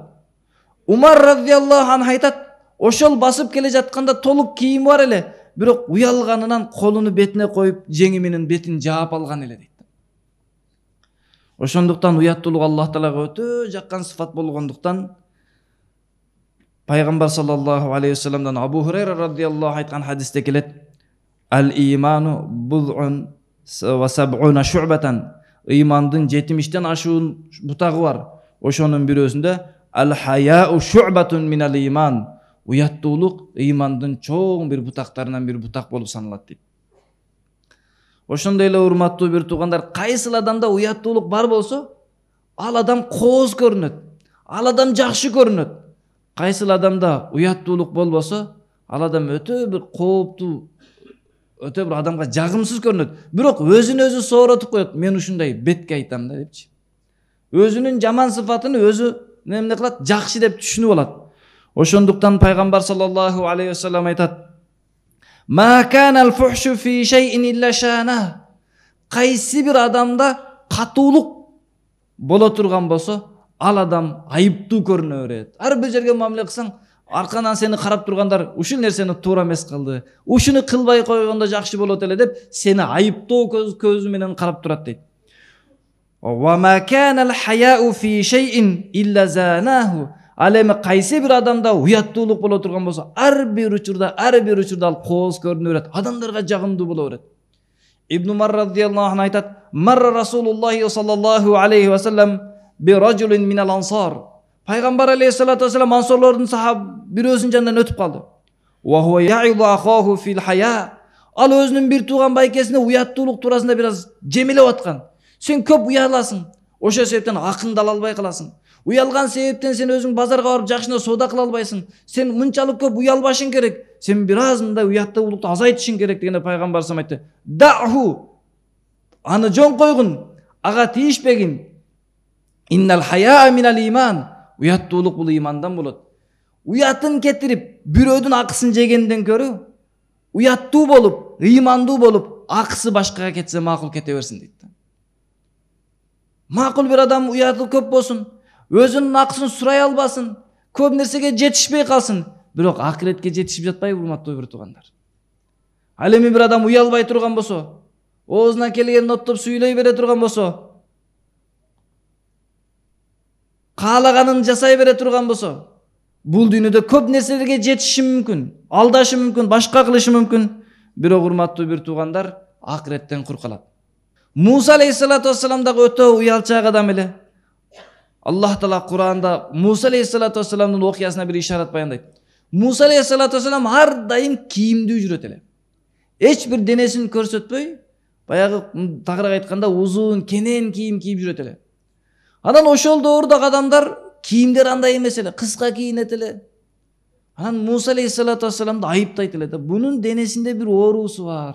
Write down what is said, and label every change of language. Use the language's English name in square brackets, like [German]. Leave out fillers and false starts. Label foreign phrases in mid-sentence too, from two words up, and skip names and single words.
[Kyrgyz] Умар радиаллаху анху айтат: ошол басып келе жатканда толук кийими бар эле, бирок уялганынан колуну бетине коюп, жеңи менен бетин жаап алган эле дейт. Ошондуктан уяттуулук Аллах Таалага өтө жаккан сыфат болгондуктан Пайгамбар саллаллаху алейхи вассаламдан Абу Хурайра радиаллаху айткан хадисте келет: [Arabic] "الإيمان بضع وسبعون شعبة". [Kyrgyz] Ыймандын 70тен ашуун бутагы бар. Ошонун бирөөсүндө [Arabic] "الحياء شعبة من الإيمان". [Kyrgyz] Уяттуулук ыймандын чоң бир бутактарынан бир бутак болуп саналат дейт. Ошондой эле урматтуу бир туугандар, кайсыл адамда уяттуулук бар болсо, ал адам кооз көрүнөт, ал адам жакшы көрүнөт. Кайсыл адамда уяттуулук болбосо, ал адам өтө бир кооптуу, өтө бир адамга жагымсыз көрүнөт. Бирок өзүн өзү сооротуп коет: "Мен ушундай бетке айтам да" депчи. Өзүнүн жаман сыфатын өзү эмне кылат? Жакшы деп түшүнүп алат. Ошондуктан пайгамбар саллаллаху алейхи вассалам айтат: [Arabic] "ما كان الفحش في شيء إلا شانه." [Kyrgyz] Кайсы бир адамда катуулук боло турган болсо, ал адам айыптуу көрүнө берет. Ар бир жерге мамиле кылсаң, арканан сени карап тургандар ушул нерсени туура эмес кылды, ушуну кылбай койгондо жакшы болот эле деп сени айыптоо көзү менен карап турат дейт. [Arabic] وما كان الحياء في شيء إلا زانه. [Kyrgyz] Ал эми кайсы бир адамда уяттуулук боло турган болсо, ар бир учурда ал кооз көрүнө берет, адамдарга жагымдуу боло берет. [Arabic] ابن عمر رضي الله عنه айтат: "مر رسول الله صلى الله عليه وسلم برجل من الأنصار." [Kyrgyz] Пайгамбар алейхиссалату вассалам ансорлордун бирөөсүнүн жанынан өтүп калды. [Arabic] وهو يعظ أخاه في الحياء. [Kyrgyz] Ал өзүнүн бир тууган байкесине уяттуулук туурасында бир аз жемилеп аткан. Сен көп уяласың, ошол себептен акыңды ала албай каласың. Уялган себептен сен өзүң базарга барып жакшына соода кыла албайсың. Сен мынчалык көп уялбашың керек. Сен бир аз мындай уяттуулукту азайтышың керек дегенде пайгамбар салам айтты: "Дa'ху." Аны жон койгун, ага тийишпегин. [Arabic] إن الحياء من الإيمان. [Kyrgyz] Уяттуулук бул имандан болот. Уятын кетирип, бирөөдүн акысын жегенден көрө, уяттуу болуп, ыймандуу болуп, акысы башкага кетсе макул кете берсин дейт. Макул бир адам уяты көп болсун, өзүнүн акысын сурай албасын, көп нерсеге жетишпей калсын, бирок акыретке жетишип жатпайбы, урматтуу бир туугандар? Ал эми бир адам уялбай турган болсо, оозуна келгенин оттоп сүйлөй бере турган болсо, каалаганын жасай бере турган болсо, бул дүйнөдө көп нерселерге жетиши мүмкүн, алдашы мүмкүн, башка кылышы мүмкүн, бирок урматтуу бир туугандар, акыреттен кур калат. Муса алейхиссалату вассалам дагы өтө уялчаак адам эле. Аллах Таала Куранда Муса алейхиссалату вассаламдын окуясына бир ишарат баяндайт. Муса алейхиссалату вассалам ар дайым кийимдүү жүрөт эле. Эч бир денесин көрсөтпөй, баягы тагыраак айтканда узун, кенен кийим кийип жүрөт эле. Анан ошол доордагы адамдар кийимдер андай эмес эле, кыска кийинет эле. Анан Муса алейхиссалату вассаламды айыптайт эле да, бунун денесинде бир оорусу бар.